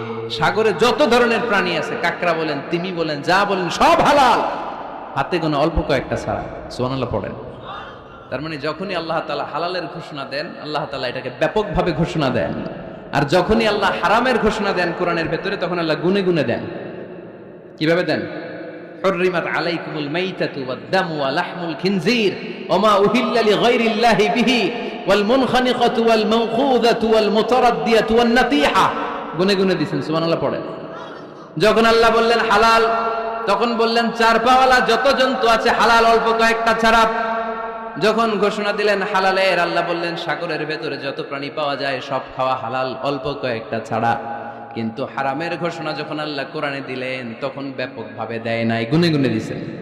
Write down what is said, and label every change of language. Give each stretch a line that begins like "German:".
Bangla: সাগরে যত ধরনের প্রাণী আছে, কাঁকড়া বলেন, তিমি বলেন, যা বলেন, সব হালাল, হাতে গোনা অল্প কয়েকটা ছাড়া। সুবহানাল্লাহ পড়েন। তার মানে যখনই আল্লাহ তাআলা হালালের ঘোষণা দেন, আল্লাহ তাআলা এটাকে ব্যাপকভাবে ঘোষণা দেন। আর যখনই আল্লাহ হারামের ঘোষণা দেন কোরআনের ভেতরে, তখন আল্লাহ গুনে গুনে দেন। কিভাবে দেন?
Arabic: حرمت عليكم الميتة والدم ولحم الخنزير وما أهل لغير الله به والمنخنقة والموقوذة والمتردية والنطيحة।
Bangla: গুনে গুনে দিয়েছেন। সুবহানাল্লাহ পড়েন। যখন আল্লাহ বললেন হালাল, তখন বললেন চার পাওয়ালা যত জন্তু আছে হালাল, অল্প কয়েকটা ছাড়া। যখন ঘোষণা দিলেন হালালের, আল্লাহ বললেন সাগরের ভেতরে যত প্রাণী পাওয়া যায় সব খাওয়া হালাল, অল্প কয়েকটা ছাড়া। কিন্তু হারামের ঘোষণা যখন আল্লাহ কোরআনে দিলেন, তখন ব্যাপকভাবে দেয় নাই, গুনে গুনে দিয়েছেন।